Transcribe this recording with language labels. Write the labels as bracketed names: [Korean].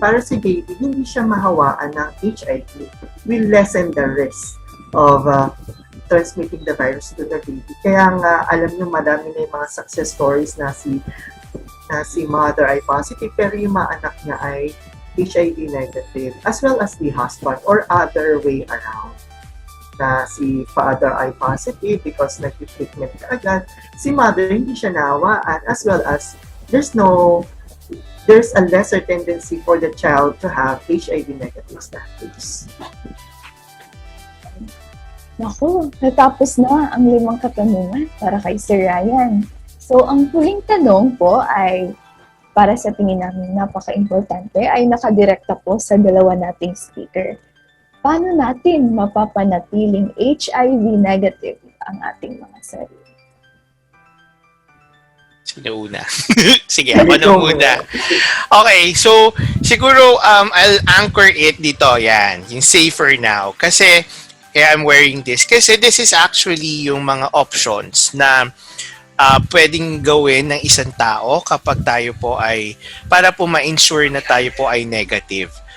[Filipino] Para si baby, hindi siya mahawaan ng HIV. [English] Will lessen the risk of transmitting the virus to the baby. [Filipino] Kaya nga, alam nyo, madami na yung mga success stories na si mother ay positive, pero yung mga anak niya ay HIV negative, [English] as well as the husband or other way around. Na si father ay positive because nag-treatment ka agad, [Filipino] si mother hindi siya nawaan, [English] as well as there's a lesser tendency for the child to have HIV negative status. [Filipino] Naku, natapos na ang 5 katanungan para kay Sir Ryan. So, ang huling tanong po ay, para sa tingin namin napaka-importante, ay nakadirekta po sa dalawa nating speaker. Paano natin mapapanatiling HIV negative ang ating mga sarili? Sino una? Sige, ako na muna. Okay, so siguro I'll anchor it dito, yan, yung safer now. Kasi, kaya [English] I'm wearing this. [Filipino] Kasi this is actually yung mga options na pwedeng gawin ng isang tao kapag tayo po ay, para po ma-ensure na tayo po ay negative.